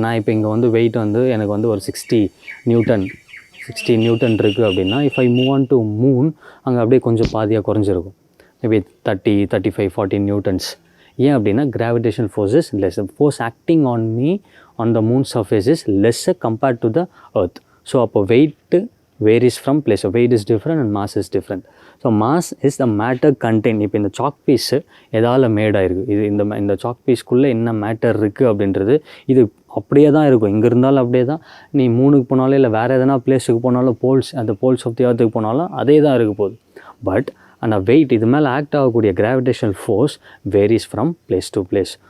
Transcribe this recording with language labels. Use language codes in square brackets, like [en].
[ta] நான் இப்போ இங்கே வந்து வெயிட் வந்து எனக்கு வந்து ஒரு 60 நியூட்டன் இருக்குது அப்படின்னா, [en] if I move on to moon, [ta] அங்கே அப்படியே கொஞ்சம் பாதியாக குறைஞ்சிருக்கும், மேபி 30, 35, 40 நியூட்டன்ஸ். ஏன் அப்படின்னா [en] Gravitation force is less. Force acting on me on the moon surface is lesser compared to the earth. So [ta] அப்போ [en] weight varies from place. So weight is different and mass is different. So mass is the matter contained. [ta] இப்போ இந்த chalk piece எதால் மேடாயிருக்கு, இது இந்த chalk பீஸ்க்குள்ளே என்ன matter இருக்குது அப்படின்றது இது அப்படியே தான் இருக்கும். இங்கே இருந்தாலும் அப்படியே தான், நீ மூணுக்கு போனாலும் இல்லை வேறு எதனா பிளேஸுக்கு போனாலும், அந்த போல்ஸ் ஆஃப் தி எர்த்துக்கு போனாலும் அதே தான் இருக்க போகுது. [en] but அந்த weight, [ta] இது மேலே ஆக்ட் ஆகக்கூடிய [en] Gravitational force varies from place to place.